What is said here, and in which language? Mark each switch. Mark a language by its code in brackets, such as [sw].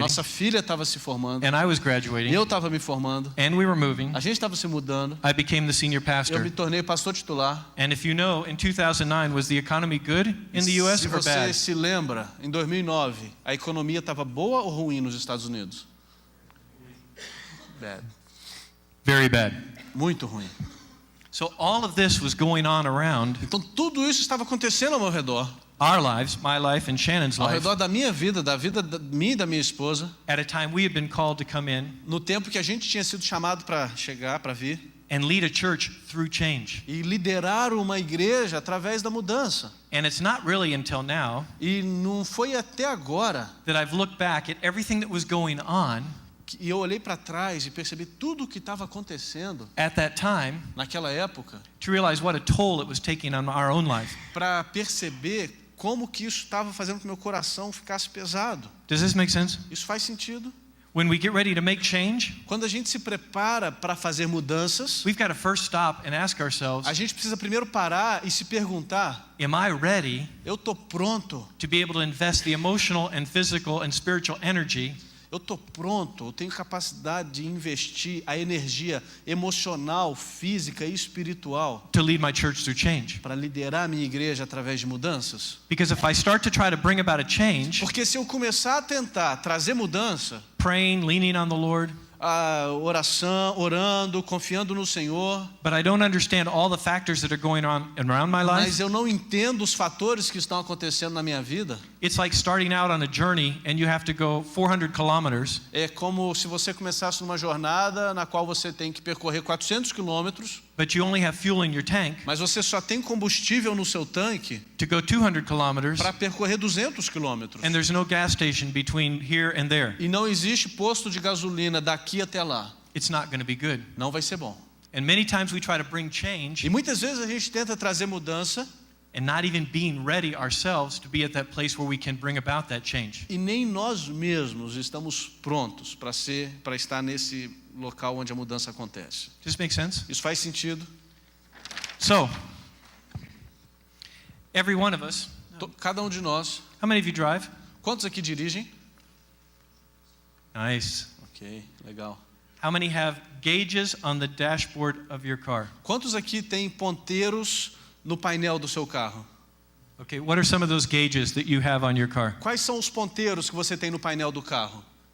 [pt] nossa filha estava se formando, [en] and I was [pt] e [en] graduating, [pt] eu estava me formando, [en] and we were moving, [pt] a gente estava se mudando, [en] I became the senior [pt] eu [en] pastor. [pt] me tornei pastor titular. [en] And if you know, in 2009, was the economy good in the U.S. [pt] Se [en] or [pt] você [en] bad? [pt] se lembra, em 2009, a economia estava boa ou ruim nos Estados Unidos? [en] Bad. Very bad. [pt] Muito ruim. [en] So all of this was going on around [pt] Então tudo isso estava acontecendo ao meu redor, [en] our lives, my life and Shannon's [pt] ao [en] life, [pt] redor da minha vida minha e da minha esposa, [en] at a time we had been called to come in [pt] no tempo que a gente tinha sido chamado para chegar, para vir [en] and lead a church through change. [pt] e liderar uma igreja através da mudança. [en] And it's not really until now [pt] E não foi até agora [en] that I've looked back at everything that was going on [pt] que eu olhei para trás e percebi tudo o que estava acontecendo [en] at that time [pt] naquela época, [en] to realize what a toll it was taking on our own life. [pt] para perceber como que isso estava fazendo com que meu coração ficasse pesado. [en] Does this make sense? [pt] Isso faz sentido? [en] When we get ready to make change, [pt] Quando a gente se prepara para fazer mudanças, [en] we've got to first stop and ask ourselves, [pt] a gente precisa primeiro parar e se perguntar: [en] am I ready [pt] eu estou pronto? [en] to be able to invest the emotional and physical and spiritual energy [pt] Eu estou pronto? Eu tenho capacidade de investir a energia emocional, física e espiritual [en] to lead my church through change? [pt] para liderar a minha igreja através de mudanças? [en] Because if I start to try to bring about a change, [pt] Porque se eu começar a tentar trazer mudança, [en] praying, leaning on the Lord, [pt] a oração, orando, confiando no Senhor, [en] but I don't understand all the factors that are going on around my life, [pt] mas eu não entendo os fatores que estão acontecendo na minha vida, [en] it's like starting out on a journey and you have to go 400 kilometers, [pt] é como se você começasse numa jornada na qual você tem que percorrer 400 quilômetros, [en] but you only have fuel in your tank [pt] mas você só tem combustível no seu tanque [en] to go 200 kilometers, [pt] para percorrer 200 quilômetros. [en] and there's no gas station between here and there. [pt] E não existe posto de gasolina daqui até lá. [en] It's not going to be good. [pt] Não vai ser bom. [en] And many times we try to bring change [pt] E muitas vezes a gente tenta trazer mudança [en] and not even being ready ourselves to be at that place where we can bring about that change. [pt] e nem nós mesmos estamos prontos para estar nesse local onde a mudança acontece. [en] Does this make sense? [pt] Isso faz sentido? [en] So, every one of us, [pt] Cada um de nós. [en] how many of you drive? [pt] Quantos aqui dirigem? [en] Nice. [pt] Ok, legal. [en] How many have gauges on the dashboard of your car? [pt] Quantos aqui têm ponteiros no painel do seu carro? [en] Okay, what are some of those gauges that you have on your car? [pt] Quais são os ponteiros que você tem no painel do carro?